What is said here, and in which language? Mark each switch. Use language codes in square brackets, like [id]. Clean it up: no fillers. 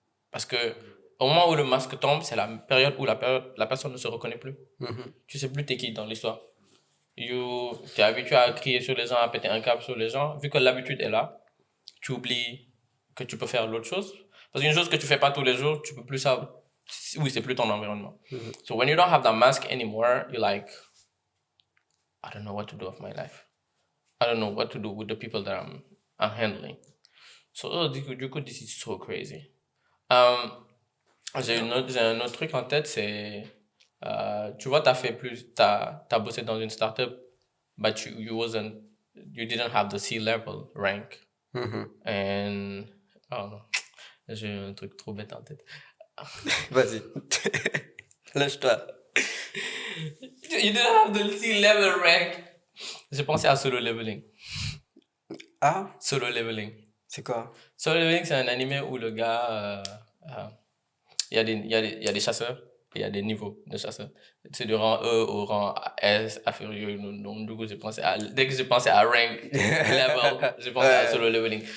[fr] Parce que au moment où le masque tombe, c'est la période où la personne ne se reconnaît plus. Tu sais plus t'es qui dans l'histoire. Tu es habitué à crier sur les gens, à péter un câble sur les gens. Vu que l'habitude est là, tu oublies que tu peux faire l'autre chose. Parce qu'une chose que tu fais pas tous les jours, tu peux plus savoir. Oui, c'est plus ton environnement. [en] So when you don't have that mask anymore, you're like, I don't know what to do with my life. I don't know what to do with the people that I'm handling. So, [fr] du coup, [en] this is so crazy. [fr] J'ai un autre truc en tête, c'est, tu vois, t'as bossé dans une startup, [en] but you didn't have the C-level rank. [fr] And, oh non, j'ai un truc trop bête en tête. Vas-y, lâche-toi. [en] You didn't have the C-level rank. [fr] J'ai pensé à Solo Leveling. Ah, Solo Leveling. c'est quoi? Solo Leveling, c'est un animé où le gars, il y a des chasseurs et il y a des niveaux de chasseurs. C'est du rang E au rang S, inférieur. Donc, du coup, dès que j'ai pensé à rank level, j'ai pensé à Solo Leveling.